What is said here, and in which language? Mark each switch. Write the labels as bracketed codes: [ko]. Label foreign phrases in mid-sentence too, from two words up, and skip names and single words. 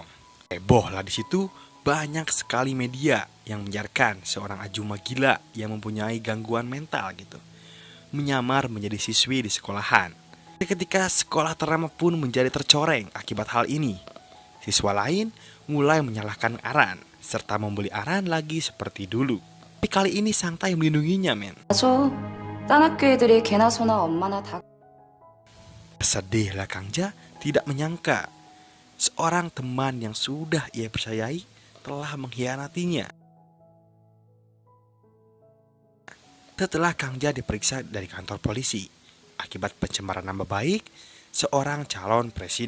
[id] Heboh lah di situ, banyak sekali media yang menyiarkan seorang ajuma gila yang mempunyai gangguan mental gitu menyamar menjadi siswi di sekolahan. Ketika sekolah ternama pun menjadi tercoreng akibat hal ini. Siswa lain mulai menyalahkan Aran serta membuli Aran lagi seperti dulu. Tapi kali ini sang Tai melindunginya men. [ko] 딴 학교 애들이 걔나 소나 엄마나 다. [id] Sedihlah Kangja tidak menyangka seorang teman yang sudah ia percayai telah mengkhianatinya. Setelah Kangja diperiksa dari kantor polisi akibat pencemaran nama baik seorang calon presiden.